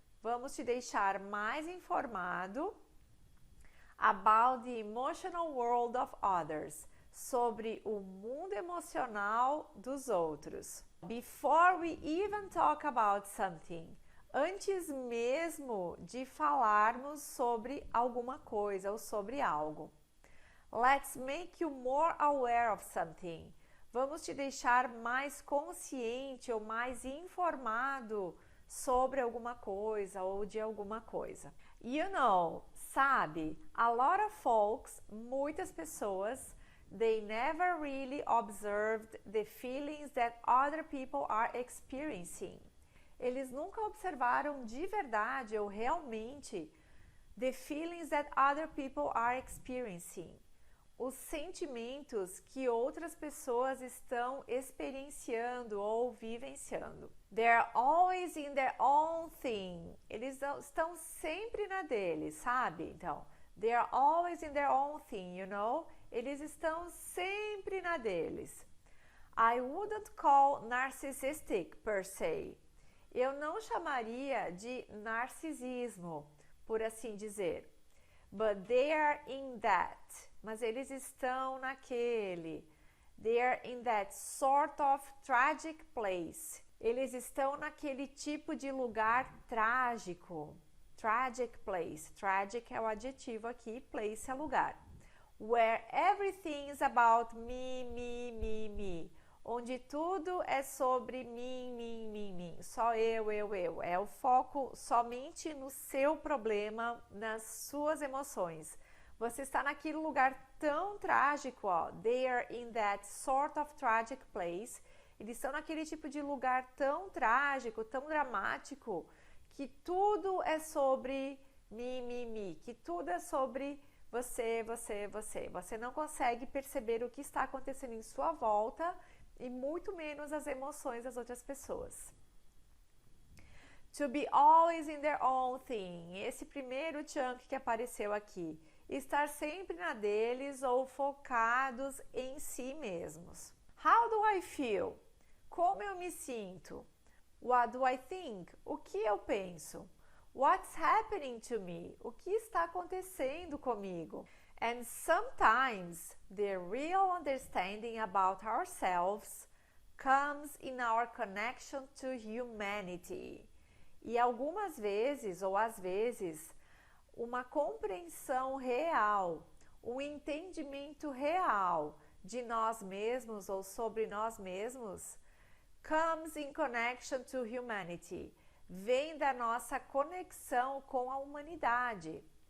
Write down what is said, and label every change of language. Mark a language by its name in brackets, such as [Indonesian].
[Portuguese] Vamos te deixar mais informado [English] about the emotional world of others, [Portuguese] sobre o mundo emocional dos outros. [English] Before we even talk about something, [Portuguese] antes mesmo de falarmos sobre alguma coisa ou sobre algo. [English] Let's make you more aware of something. [Portuguese] Vamos te deixar mais consciente ou mais informado sobre alguma coisa ou de alguma coisa. [English] You know, [Portuguese] sabe, [English] a lot of folks, [Portuguese] muitas pessoas, [English] they never really observed the feelings that other people are experiencing. [Portuguese] Eles nunca observaram de verdade ou realmente [English] the feelings that other people are experiencing. [Portuguese] Os sentimentos que outras pessoas estão experienciando ou vivenciando. [English] They're always in their own thing. [Portuguese] Eles estão sempre na deles, sabe? Então, [English] they're always in their own thing, you know? [Portuguese] Eles estão sempre na deles. [English] I wouldn't call narcissistic per se. [Portuguese] Eu não chamaria de narcisismo, por assim dizer. [English] But they are in that. [Portuguese] Mas eles estão naquele. [English] They are in that sort of tragic place. [Portuguese] Eles estão naquele tipo de lugar trágico. [English] Tragic place. Tragic [Portuguese] é o adjetivo aqui, [English] place [Portuguese] é lugar. [English] Where everything is about me, me, me, me. [Portuguese] onde tudo é sobre mim, só eu. É o foco somente no seu problema, nas suas emoções. Você está naquele lugar tão trágico, ó. [English] They are in that sort of tragic place. [Portuguese] Eles estão naquele tipo de lugar tão trágico, tão dramático, que tudo é sobre mim, que tudo é sobre você. Você não consegue perceber o que está acontecendo em sua volta e muito menos as emoções das outras pessoas. [English] To be always in their own thing. [Portuguese] Esse primeiro chunk que apareceu aqui. Estar sempre na deles ou focados em si mesmos. [English] How do I feel? [Portuguese] Como eu me sinto? [English] What do I think? [Portuguese] O que eu penso? [English] What's happening to me? [Portuguese] O que está acontecendo comigo? [English] And sometimes the real understanding about ourselves comes in our connection to humanity. [Portuguese] E algumas vezes, ou às vezes, uma compreensão real, um entendimento real de nós mesmos ou sobre nós mesmos, [English] comes in connection to humanity, [Portuguese] vem da nossa conexão com a humanidade.